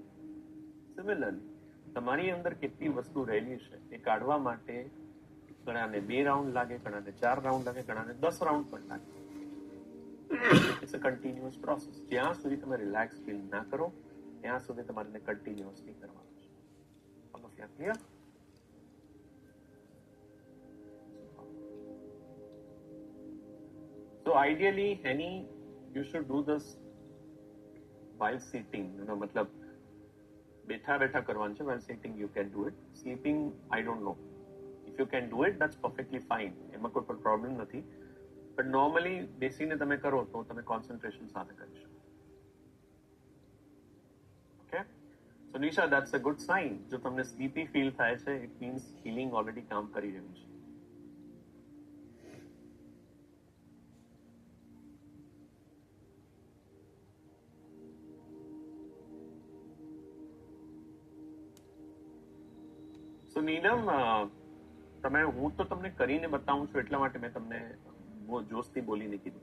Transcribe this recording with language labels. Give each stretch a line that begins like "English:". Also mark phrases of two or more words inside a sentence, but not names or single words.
Gujarati: સિમિલરલી તમારી અંદર કેટલી વસ્તુ રહેલી છે એ કાઢવા માટે ઘણાને 2 રાઉન્ડ લાગે, ઘણાને 4 રાઉન્ડ લાગે, ઘણાને 10 રાઉન્ડ પણ લાગે.
English: It's a continuous process.
Gujarati: જ્યાં સુધી તમે
English: relax feel
Gujarati: ના કરો ત્યાં સુધી તમારે કન્ટિન્યુઅસલી કરવાનું છે.
English: All of you are clear? So ideally, you should do this while sitting.
Hindi: मतलब बैठा बैठा करवाना है.
English: While sitting, you can do it. Sleeping, I don't know. If you can do it, that's perfectly fine.
Gujarati: એમાં કોઈ પણ પ્રોબ્લેમ નથી.
English: But normally,
Gujarati: બેસીને તમે કરો તો તમે કોન્સન્ટ્રેશન સાથે કરી શકો.
English: Okay? So Nisha, that's a good sign.
Gujarati: જો તમને
English: sleepy feel
Gujarati: થાય છે,
English: it means healing already
Gujarati: કામ કરી રહ્યું છે. તો નીલમ, હું તો તમને કરીને બતાવું છું એટલા માટે મેં તમને જોશથી બોલીને કીધું.